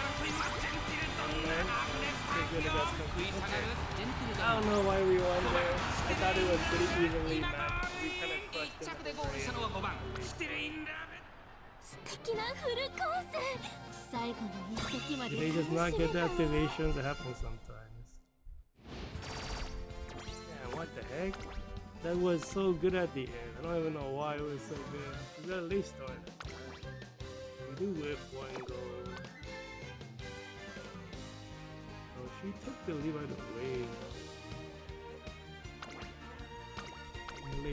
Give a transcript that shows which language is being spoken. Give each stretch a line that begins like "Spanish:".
English: I don't know why we won there. I thought it was pretty evenly matched. We kind of crushed
Japanese: 着でゴールしたのは5番ステルインラブ素敵なフルコース最後の一滴まで
English: They just not get the activations that happen sometimes. Yeah, what the heck? That was so good at the end. I don't even know why it was so good. We got a late start. We do whip one goal. Oh, she took the lead right away.